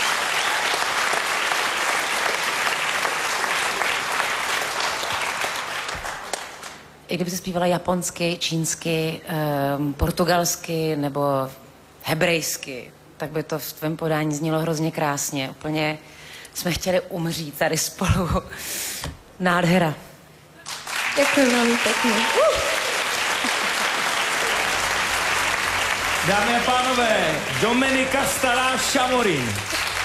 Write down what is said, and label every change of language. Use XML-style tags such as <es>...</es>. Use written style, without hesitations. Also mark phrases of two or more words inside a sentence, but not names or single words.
<cs>I kdyby se zpívala japonsky, čínsky, portugalsky nebo hebrejsky, tak by to v tvém podání znělo hrozně krásně. Úplně jsme chtěli umřít tady spolu. Nádhera.</cs> <sk>Ďakujem veľmi pekne.</sk> <cs>Dámy a pánové, Dominika Stará Šamorín.</cs>